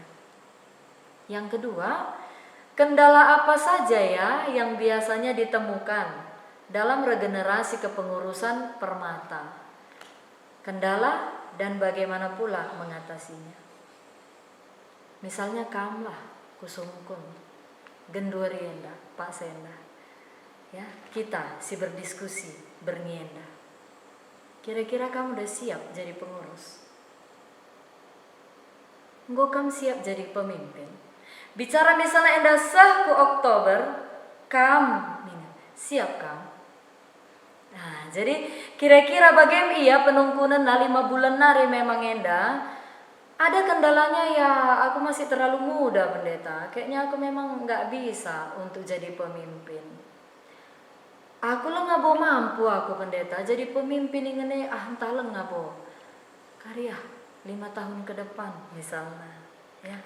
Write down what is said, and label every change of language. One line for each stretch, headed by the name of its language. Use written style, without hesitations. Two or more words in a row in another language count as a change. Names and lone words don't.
Indonesian: Yang kedua, kendala apa saja ya yang biasanya ditemukan dalam regenerasi kepengurusan permata? Kendala dan bagaimana pula mengatasinya.
Batak Karo: Misalnya kamlah kusungkun, gendurienda, Pak Senda.
Indonesian: Ya, kita si berdiskusi, bernienda. Kira-kira kamu udah siap jadi pengurus? Engkau kamu siap jadi pemimpin? Bicara misalnya enda sah ku Oktober, kamu siap kamu? Nah, jadi kira-kira bagaimana iya penungkunan 5 bulan nari memang enda. Ada kendalanya ya, aku masih terlalu muda pendeta. Kayaknya aku memang nggak bisa untuk jadi pemimpin. Aku lah nggak mampu aku pendeta jadi pemimpin ini entah lah nggak karya 5 tahun ke depan misalnya, ya.